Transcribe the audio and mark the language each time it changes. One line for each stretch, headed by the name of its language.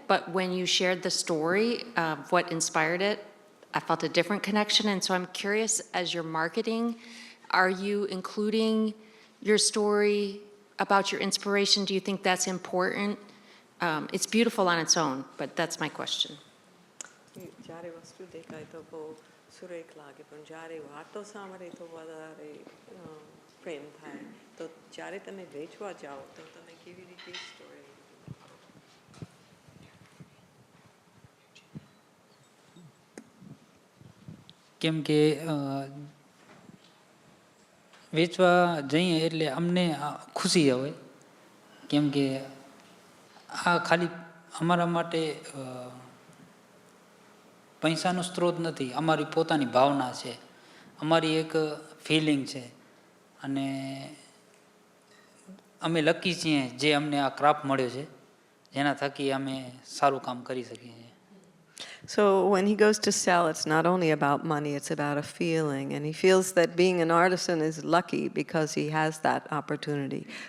English: But when you shared the story of what inspired it, I felt a different connection. And so I'm curious, as you're marketing, are you including your story about your inspiration? Do you think that's important? It's beautiful on its own, but that's my question.
Gujarati: જ્યારે વસ્તુ દેખાય તો બહુ સુરેખ લાગે, પણ જ્યારે વાતો સાંભળે તો વધારે પ્રેમ થાય. તો જ્યારે તમે વેચવા જાઓ તો તમે કેવી રીતે સ્ટોરી કેમ કે વેચવા જઈએ એટલે અમને ખુશી આવે, કેમ કે આ ખાલી અમારા માટે પૈસાનો સ્ત્રોત નથી, અમારી પોતાની ભાવના છે, અમારી એક ફિલિંગ છે, અને અમે લકી છીએ જે અમને આ ક્રાફ્ટ મળ્યો છે, જેના થકી અમે સારું કામ કરી શકીએ છીએ.
English: So when he goes to sell, it's not only about money, it's about a feeling. And he feels that being an artisan is lucky because he has that opportunity.